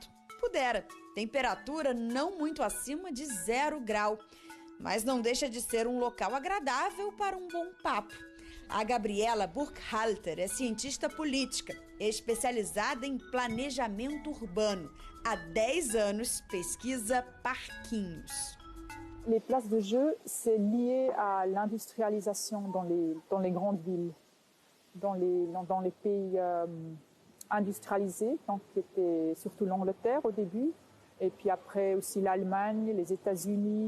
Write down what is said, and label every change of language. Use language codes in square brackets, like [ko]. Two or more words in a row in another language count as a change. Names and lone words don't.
[pt] Pudera, temperatura não muito acima de 0 grau. Mas não deixa de ser um local agradável para um bom papo. A Gabriela Burkhalter é cientista política, especializada em planejamento urbano. Há 10 anos pesquisa parquinhos. [fr] Les places de jeu, c'est lié à l'industrialisation dans les grandes villes, dans les pays industrialisés, donc qui étaient surtout l'Angleterre au début, et puis après aussi l'Allemagne, les États-Unis.